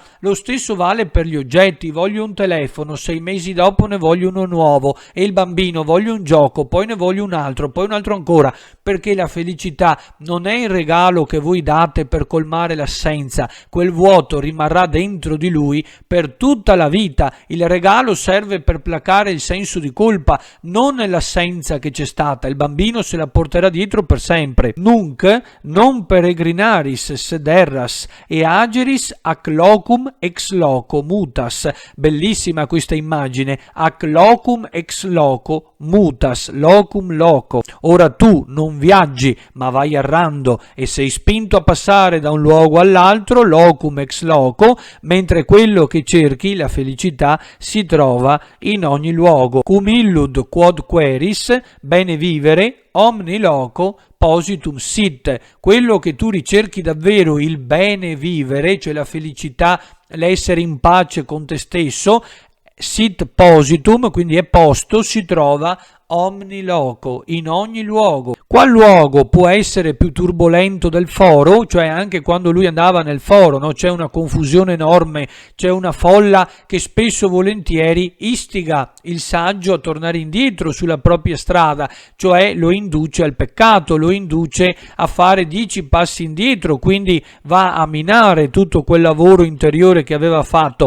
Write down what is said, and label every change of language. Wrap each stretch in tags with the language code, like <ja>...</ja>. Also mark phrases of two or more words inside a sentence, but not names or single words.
<it>Lo stesso vale per gli oggetti. Voglio un telefono, 6 mesi dopo ne voglio uno nuovo, e il bambino voglio un gioco, poi ne voglio un altro, poi un altro ancora, perché la felicità non è il regalo che voi date per colmare l'assenza. Quel vuoto rimarrà dentro di lui per tutta la vita. Il regalo serve per placare il senso di colpa, non l'assenza che c'è stata. Il bambino se la porterà dietro per sempre.</it> <la>Nunc non peregrinaris sederras e ageris ac locum ex loco mutas.</la> <it>Bellissima questa immagine,</it> <la>ac locum ex loco mutas, locum loco.</la> <it>Ora tu non viaggi ma vai errando e sei spinto a passare da un luogo all'altro,</it> <la>locum ex loco,</la> <it>mentre quello che cerchi, la felicità, si trova in ogni luogo.</it> <la>Cum illud quod queris, bene vivere, omni loco positum sit.</la> <it>Quello che tu ricerchi davvero, il</it> <la>bene vivere,</la> <it>cioè la felicità, l'essere in pace con te stesso,</it> <la>sit positum,</la> <it>quindi è posto, si trova</it> <la>omni loco,</la> <it>in ogni luogo. Qual luogo può essere più turbolento del foro? Cioè anche quando lui andava nel foro, no? C'è una confusione enorme, c'è una folla che spesso volentieri istiga il saggio a tornare indietro sulla propria strada, cioè lo induce al peccato, lo induce a fare 10 passi indietro, quindi va a minare tutto quel lavoro interiore che aveva fatto.</it>